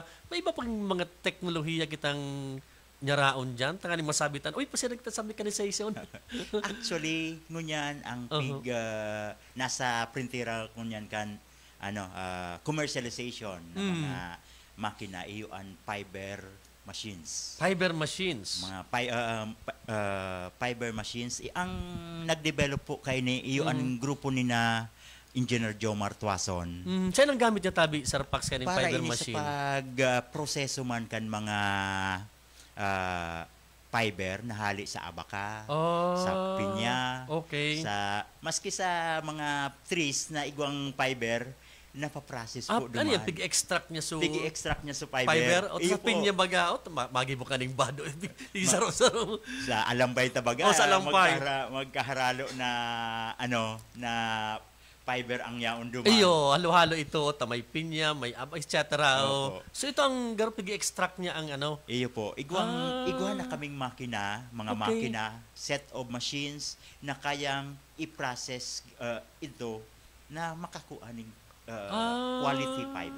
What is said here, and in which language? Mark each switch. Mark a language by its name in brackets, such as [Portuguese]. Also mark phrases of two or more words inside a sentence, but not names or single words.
[Bikol] May iba pang mga teknolohiya kitang nyaraon dyan? Tanganing masabitan, uy, pasinig ta sa mechanization. Actually, ngunyan, ang nasa printera ngunyan kan, commercialization ng mga makina, iyon [English] fiber machines. Fiber machines? Mga fiber machines. [Bikol] Ang nag-develop po kayo ni, iyon grupo ni na Engineer Jomar Tuason. Saan ang gamit niya, tabi, Sir Pax, kaning [English] fiber machine? [Bikol] Para ini sa pag-proseso man kan mga fiber na hali sa abaka, sa pinya, maski sa mga trees na igwang fiber, napaprocess po duman. Ano yan? Pig-extract niya so... Pig-extract niya so fiber. O sa pinya baga, magibo ka ng bado. Isaro-saro. Sa alambay tabaga. Sa alambay. Magkaharalo na, na fiber ang yaon duman. Iyo, halo-halo ito. May pinya, may etc. So ito ang pig-extract niya ang Iyo po. Igwa na kaming makina, mga makina, [English] set of machines [Bikol] na kayang i-process ito na makakuha ng [English] quality fiber.